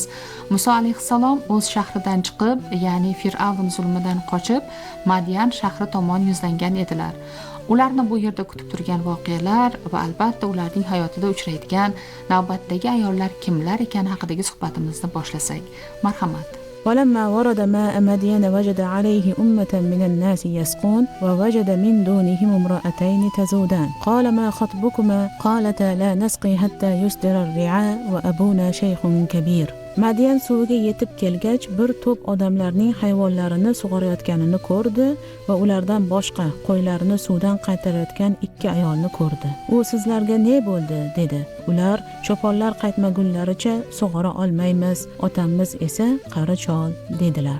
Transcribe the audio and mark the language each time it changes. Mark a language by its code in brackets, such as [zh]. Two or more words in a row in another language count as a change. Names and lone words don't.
[uz] Muso alayhissalom o'z shahridan chiqib, ya'ni Fir'avn zulmidan qochib, Madyan shahri tomon yuzlangan edilar. Ularni bu yerda kutib turgan voqealar va albatta ularning hayotida uchraydigan navbatdagi ayollar kimlar ekani haqidagi suhbatimizni boshlasak. Marhamat. [ar] ولما ورد ماء مدين وجد عليه أمة من الناس يسقون ووجد من دونهم امرأتين تزودان قال ما خطبكما قالتا لا نسقي حتى يصدر الرعاء وأبونا شيخ كبير. [uz] Madyan suviga yetib kelgach, bir to'p odamlarning hayvonlarini sug'orayotganini ko'rdi va ulardan boshqa qo'ylarini suvdan qaytarayotgan ikki ayolni ko'rdi. U sizlarga ne bo'ldi dedi. Ular cho'ponlar qaytmagunlaricha sug'ora olmaymiz, otamiz esa qari chol dedilar.